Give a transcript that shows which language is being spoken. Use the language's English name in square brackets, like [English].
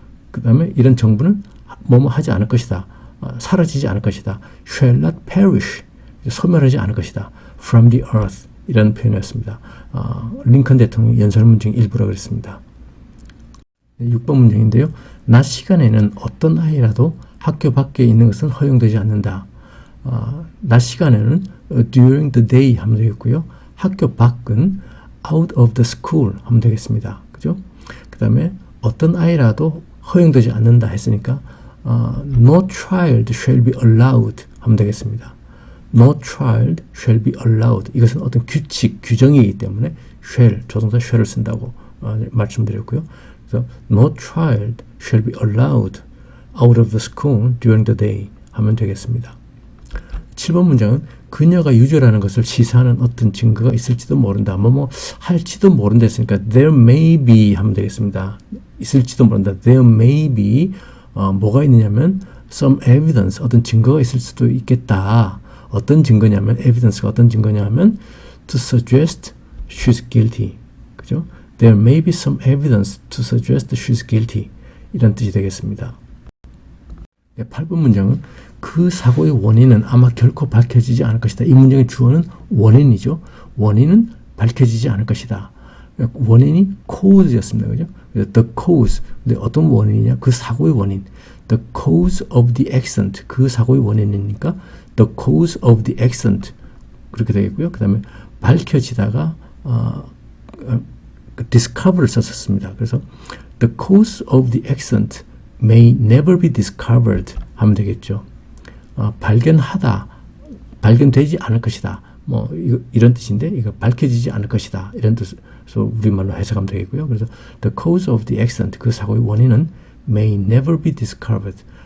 [Korean] 그 다음에 이런 정부는 뭐뭐 하지 않을 것이다. 사라지지 않을 것이다. [English] shall not perish, [Korean] 소멸하지 않을 것이다. [English] from the earth, [Korean] 이라는 표현이었습니다. 링컨 대통령 연설 문장 일부라 그랬습니다. 6번 문장인데요. 낮 시간에는 어떤 아이라도 학교 밖에 있는 것은 허용되지 않는다. 낮 시간에는 during the day 하면 되겠고요. 학교 밖은 out of the school 하면 되겠습니다. 그죠? 그 다음에 어떤 아이라도 허용되지 않는다 했으니까 [English] no child shall be allowed [Korean] 하면 되겠습니다. [English] No child shall be allowed. [Korean] 이것은 어떤 규칙, 규정이기 때문에 shall, 조동사 shall을 쓴다고 말씀드렸고요. [English] 그래서 no child shall be allowed out of the school during the day [Korean] 하면 되겠습니다. 7번 문장은 그녀가 유죄라는 것을 시사하는 어떤 증거가 있을지도 모른다. 뭐뭐 할지도 모른다 했으니까 [English] there may be [Korean] 하면 되겠습니다. 있을지도 모른다. [English] there may be [Korean] 뭐가 있느냐면 [English] some evidence, [Korean] 어떤 증거가 있을 수도 있겠다. 어떤 증거냐면 evidence가 어떤 증거냐면 [English] to suggest she's guilty. [Korean] 그죠? [English] There may be some evidence to suggest she's guilty. [Korean] 이런 뜻이 되겠습니다. 8번 문장은 그 사고의 원인은 아마 결코 밝혀지지 않을 것이다. 이 문장의 주어는 원인이죠. 원인은 밝혀지지 않을 것이다. 원인이 cause였습니다. 그죠? The cause. 근데 어떤 원인이냐? 그 사고의 원인. [English] The cause of the accident. [Korean] 그 사고의 원인이니까 [English] the cause of the accident. [Korean] 그렇게 되겠고요. 그 다음에 밝혀지다가 discover를 썼습니다. [English] 그래서 the cause of the accident may never be discovered [Korean] 하면 되겠죠. 발견하다, 발견되지 않을 것이다. 뭐 이런 뜻인데 이거 밝혀지지 않을 것이다. 이런 뜻으로 우리말로 해석하면 되겠고요. [English] 그래서 the cause of the accident, [Korean] 그 사고의 원인은 [English] may never be discovered.